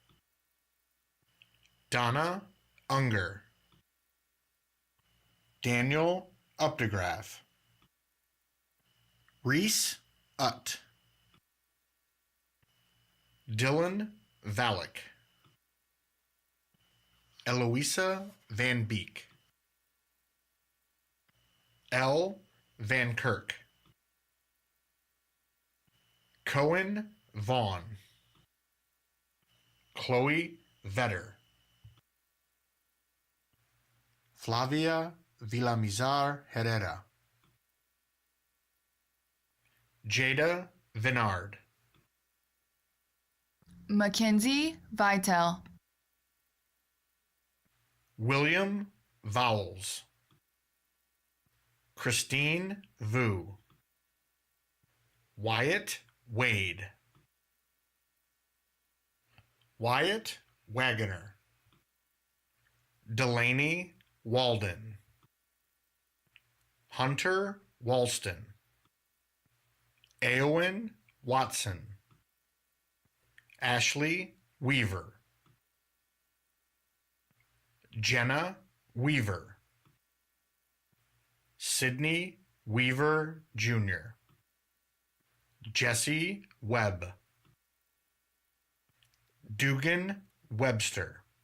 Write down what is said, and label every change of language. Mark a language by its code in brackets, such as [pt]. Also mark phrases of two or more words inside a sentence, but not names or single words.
[en] Donna Unger. Daniel Updegraff. Reese Utt. Dylan Valek. Eloisa Van Beek. L. Van Kirk. Cohen Vaughn. Chloe Vetter. Flavia Villamizar Herrera. Jada Vinard. Mackenzie Vitel. William Vowles. Christine Vu. Wyatt Wade. Wyatt Wagoner. Delaney Walden. Hunter Walston. Eowyn Watson. Ashley Weaver. Jenna Weaver. Sydney Weaver Jr. Jesse Webb. Dugan Webster.